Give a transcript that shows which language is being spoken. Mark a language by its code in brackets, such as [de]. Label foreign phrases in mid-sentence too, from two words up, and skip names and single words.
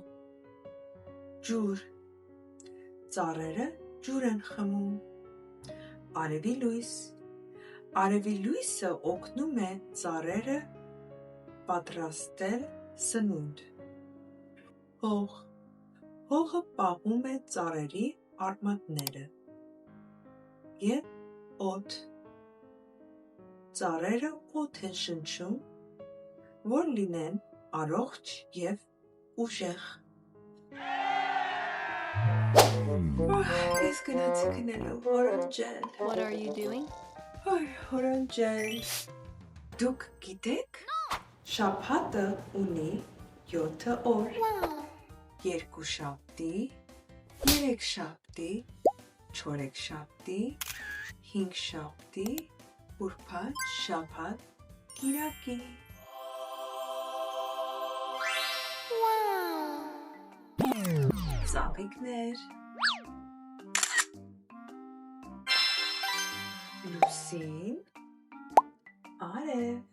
[hy] Ջուր։ Ծառերը ջուր են խմում։ Արևի լույս։ Արևի լույսը օգնում է ծառերը պատրաստել սնունդ։ Հող։ Հողը պահում է ծառերի արմատները։ Եվ օդ։ Ծառերը օդ են շնչում, որ լինեն առողջ և ուժեղ։ Ես գնացի քնելու հորանջել։ [en] What are you doing? [hy] Հորանջել։ Դուք գիտեք, շաբաթը ունի 7 օր։ Երկուշաբթի, երեքշաբթի, չորեքշաբթի, հինգշաբթի, ուրբաթ, շաբաթ, կիրակի։ Ծաղիկներ։ Լուսին, արև,